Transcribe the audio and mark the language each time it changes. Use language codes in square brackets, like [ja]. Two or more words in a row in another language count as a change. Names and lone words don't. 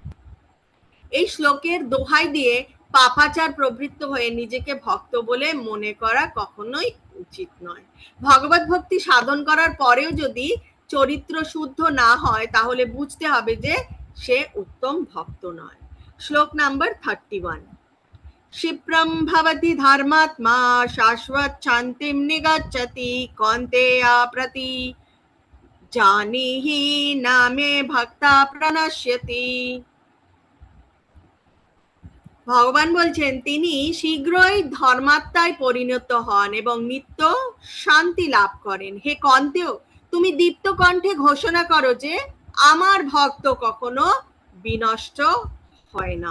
[bn] এই শ্লোকের দোহাই দিয়ে পাপাচার প্রবৃত্ত হয়ে নিজেকে ভক্ত বলে মনে করা কখনোই উচিত নয়। ভগবত ভক্তি সাধন করার পরেও যদি চরিত্র শুদ্ধ না হয়, তাহলে বুঝতে হবে যে সে উত্তম ভক্ত নয়। শ্লোক নাম্বার 31। [sa] क्षिप्रं भवति धर्मात्मा शाश्वत शान्तिं निगच्छति कौन्तेया प्रति जानीहि नामे भक्ता प्रणश्यति। [bn] ভগবান বলছেন, তিনি শীঘ্রই ধর্মাত্মায় পরিণত হন এবং নিত্য শান্তি লাভ করেন। হে কন্তেয়, তুমি দীপ্ত কণ্ঠে ঘোষণা করো যে আমার ভক্ত কখনো বিনষ্ট হয় না।